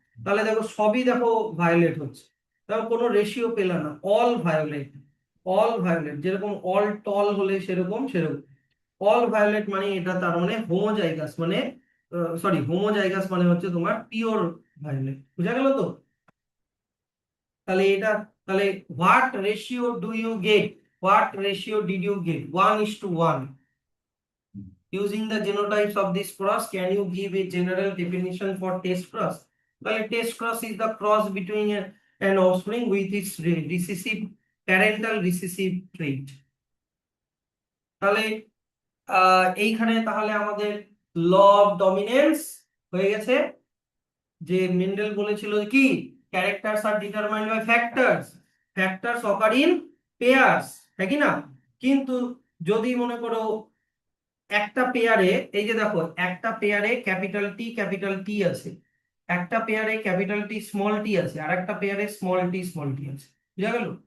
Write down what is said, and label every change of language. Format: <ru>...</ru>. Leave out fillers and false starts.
<bn>তাহলে দেখো সবই দেখো ভায়োলেট হচ্ছে, দেখো কোনো রেশিও পেলাম না, অল ভায়োলেট, অল ভায়োলেট, যেরকম অল টল হলে সেরকম সেরকম অল ভায়োলেট মানে এটা তার মানে হোমোজাইগাস মানে, সরি, হোমোজাইগাস মানে হচ্ছে তোমার পিওর ভায়োলেট, বুঝা গেল তো? তাহলে এটা, তাহলে</bn> <en>What ratio do you get, what ratio did you get? 1:1। Using the genotypes of this cross, can you give a general definition for test cross?</en> <bn>তাহলে</bn> <en>test cross is the cross between an offspring with its recessive parental recessive trait.</en> <bn>তাহলে এইখানে তাহলে আমাদের law of dominance হয়ে গেছে, যে Mendel বলেছিল কি</bn> <en>characters are determined by factors, factors occur in pairs,</en> <bn>হ্যাঁ কি না? কিন্তু যদি মনে করো একটা পেয়ারে, এই যে দেখো একটা পেয়ারে ক্যাপিটাল টি আছে, একটা পেয়ারে ক্যাপিটাল টি স্মল টি আছে, আর একটা পেয়ারে স্মল টি আছে, বুঝা গেল?</bn>